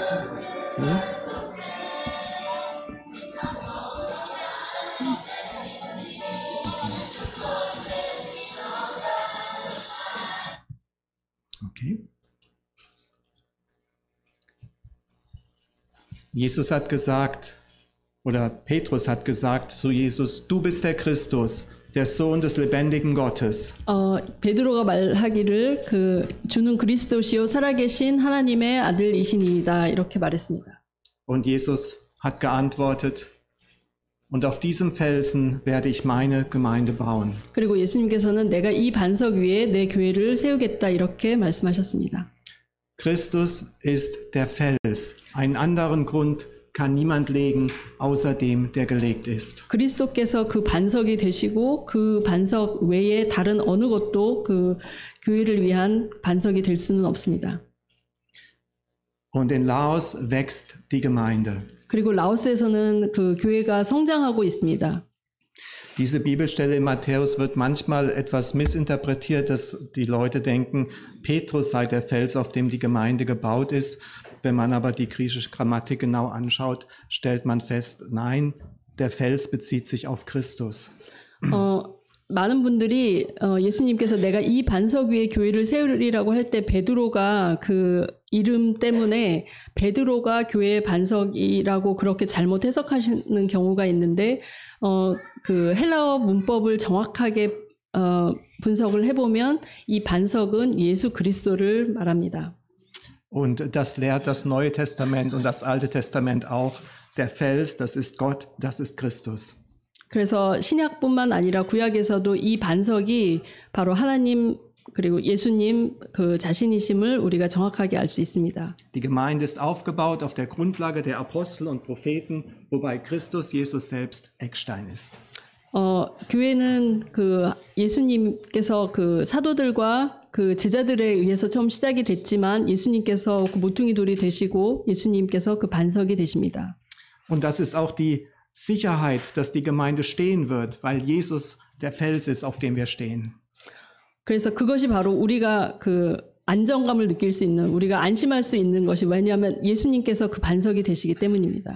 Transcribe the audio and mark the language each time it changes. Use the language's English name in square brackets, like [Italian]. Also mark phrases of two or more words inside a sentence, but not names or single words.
[German] Okay. Jesus hat gesagt, oder Petrus hat gesagt zu Jesus, du bist der Christus, der Sohn des lebendigen Gottes. [Korean] 베드로가 말하기를 그 주는 그리스도시요 살아계신 하나님의 아들이시니이다 이렇게 말했습니다. [German] Und Jesus hat geantwortet, und auf diesem Felsen werde ich meine Gemeinde bauen. [Korean] 그리고 예수님께서는 내가 이 반석 위에 내 교회를 세우겠다 이렇게 말씀하셨습니다. [German] Christus ist der Fels. Einen anderen Grund kann niemand legen, außer dem, der gelegt ist. [Korean] 그리스도께서 그 반석이 되시고 그 반석 외에 다른 어느 것도 그 교회를 위한 반석이 될 수는 없습니다. [German] Und in Laos wächst die Gemeinde. [Korean] 그리고 라오스에서는 그 교회가 성장하고 있습니다. [German] Diese Bibelstelle in Matthäus wird manchmal etwas missinterpretiert, dass die Leute denken, Petrus sei der Fels, auf dem die Gemeinde gebaut ist. Wenn man aber die griechische Grammatik genau anschaut, stellt man fest, nein, der Fels bezieht sich auf Christus. [Korean] 많은 분들이 예수님께서 내가 이 반석 위에 교회를 세우리라고 할 때 베드로가 그 이름 때문에 베드로가 교회의 반석이라고 그렇게 잘못 해석하시는 경우가 있는데 그 헬라어 문법을 정확하게 분석을 해보면 이 반석은 예수 그리스도를 말합니다. [German] Und das lehrt das Neue Testament und das Alte Testament auch. Der Fels, das ist Gott, das ist Christus. [Korean] 그래서 신약뿐만 아니라 구약에서도 이 반석이 바로 하나님 그리고 예수님 그 자신이심을 우리가 정확하게 알 수 있습니다. [German] Die Gemeinde ist aufgebaut auf der Grundlage der Apostel und Propheten, wobei Christus Jesus selbst Eckstein ist. [Korean] 교회는 그 예수님께서 그 사도들과 그 제자들에 의해서 처음 시작이 됐지만 예수님께서 그 모퉁이 돌이 되시고 예수님께서 그 반석이 되십니다. [German] Und das ist auch die Sicherheit, dass die Gemeinde stehen wird, weil Jesus der Fels ist, auf dem wir stehen. [Korean] 그래서 그것이 바로 우리가 그 안정감을 느낄 수 있는, 우리가 안심할 수 있는 것이 왜냐하면 예수님께서 그 반석이 되시기 때문입니다.